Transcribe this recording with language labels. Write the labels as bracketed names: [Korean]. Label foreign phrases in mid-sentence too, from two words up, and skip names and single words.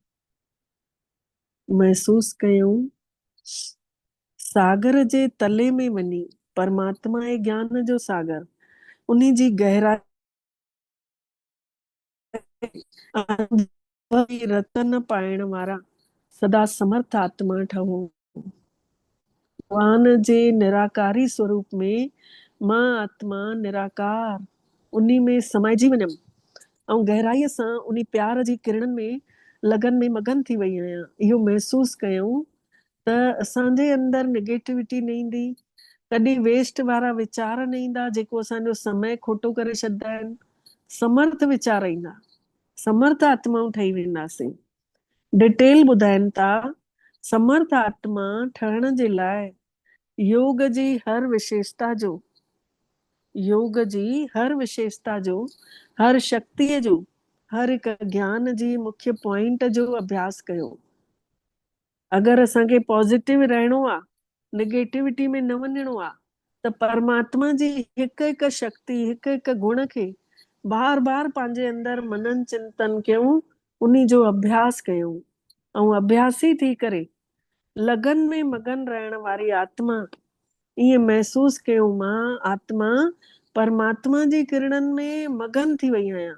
[Sindhi] महसूस कयूं सागर जे तले में वञी परमात्मा जे ज्ञान जो सागर उन्ही जी गहराई रतन पाइण वारा सदा समर्थ आत्मा ठहो। भगवान जे निराकारी स्वरूप में मां आत्मा निराकार उन्ही में समाइजी वञमि ऐं गहराईअ सां उन्ही प्यार जी किरणनि में लगन में मगन थी वई आहियां। इहो महसूस कयूं त असांजे अंदरि नेगेटिविटी न ईंदी, कॾहिं वेस्ट वारा वीचार न ईंदा जेको असांजो समय खोटो करे छॾंदा आहिनि। समर्थ वीचार ईंदा, समर्थ आत्माऊं ठही वेंदासीं। डिटेल ॿुधाइनि था समर्थ आत्मा ठहण जे लाइ योग जी हर विशेषता जो हर शक्तिअ जो हर हिकु ज्ञान जी मुख्य पॉइंट जो अभ्यास कयो। अगरि असांखे पॉज़िटिव रहणो आहे, नेगेटिविटी में न वञणो आहे त परमात्मा जी हिकु हिकु शक्ति हिकु हिकु गुण खे बार बार पंहिंजे अंदरि मनन चिंतन कयूं, उन्ही जो अभ्यास कयूं ऐं अभ्यासी थी करे लगन में मगन रहण वारी आत्मा ईअं महसूस कयूं मां आत्मा परमात्मा जी किरणनि में मगन थी वई आहियां।